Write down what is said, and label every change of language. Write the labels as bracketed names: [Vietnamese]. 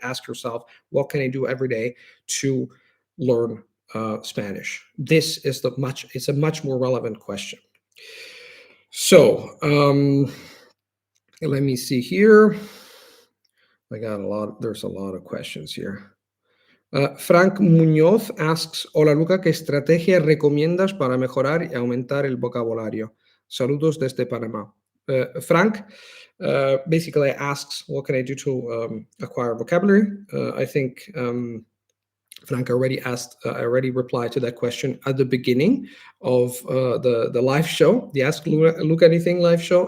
[English] Ask yourself, what can I do every day to learn Spanish? It's a much more relevant question. So let me see here. There's a lot of questions here. Frank Muñoz asks, [Spanish] hola Luca, ¿qué estrategia recomiendas para mejorar y aumentar el vocabulario? Saludos desde Panamá. [English] Frank basically asks, what can I do to acquire vocabulary? I think Frank already replied to that question at the beginning of the live show, the Ask Luca Anything live show.